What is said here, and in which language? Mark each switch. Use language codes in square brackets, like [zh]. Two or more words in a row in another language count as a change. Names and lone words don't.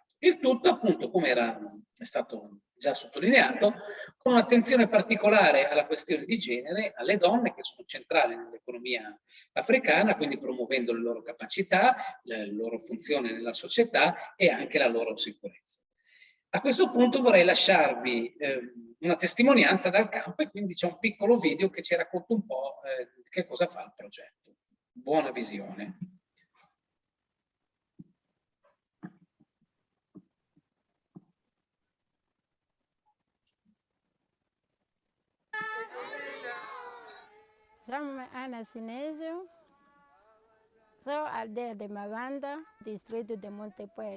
[it] Il tutto appunto, come è stato già sottolineato, con un'attenzione particolare alla questione di genere, alle donne che sono centrali nell'economia africana, quindi promuovendo le loro capacità, la loro funzione nella società e anche la loro sicurezza. A questo punto vorrei lasciarvi una testimonianza dal campo e quindi c'è un piccolo video che ci racconta un po' che cosa fa il progetto. Buona visione. [pt] Chamo-me Ana Sinésio, sou aldeia de Mavanda, distrito de Montepuez.